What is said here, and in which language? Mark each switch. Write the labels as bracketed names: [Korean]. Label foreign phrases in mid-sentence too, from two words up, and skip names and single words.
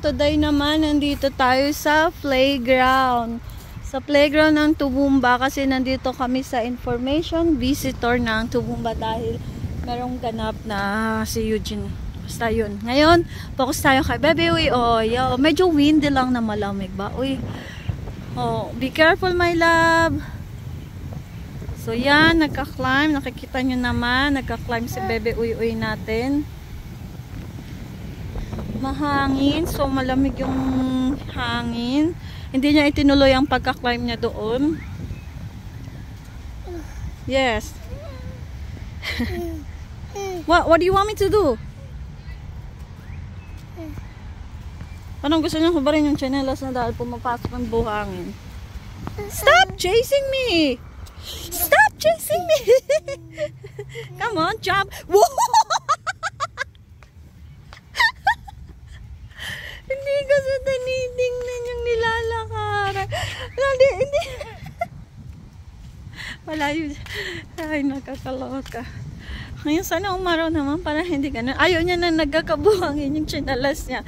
[Filipino] Today naman, nandito tayo sa playground. Sa playground ng Toowoomba kasi nandito kami sa information visitor ng Toowoomba dahil merong ganap na si Eugene. Basta yun. Ngayon, focus tayo kay Bebe Uy. Medyo windy lang na malamig ba? Uy. [English] Oh, be careful my love. [Filipino] So yan, nagka-climb. Nakikita nyo naman, nagka-climb si Bebe Uy natin. Mahangin, so malamig yung hangin. Hindi niya itinuloy ang pagka-climb niya doon. [English] Yes. What do you want me to do? [Filipino] Anong gusto niya hubarin yung tsinelas na dahil pumapasok ang buhangin? [English] Stop chasing me! Stop chasing me! Come on, jump! Whoa! [Filipino] Hindi kasi tinitingnan yung nilalakaran. Hindi. Wala yun. Ay, nakakaloka. Ngayon, sana umaraw naman para hindi ganun. Ayaw niya na nagkakabuhangin yung tsinalas niya.